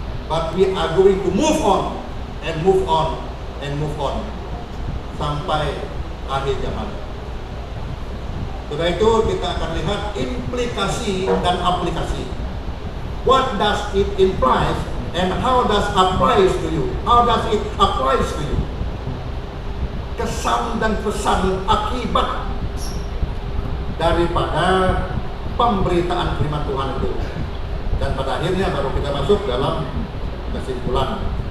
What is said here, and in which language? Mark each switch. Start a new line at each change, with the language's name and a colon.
English: But we are going to move on and move on and move on
Indonesian: sampai akhir zaman. Setelah itu kita akan lihat implikasi dan aplikasi.
English: What does it imply and how does applies to you? How does it applies to you?
Indonesian: Kesan dan pesan akibat daripada pemberitaan firman Tuhan itu. Dan pada akhirnya baru kita masuk dalam kesimpulan.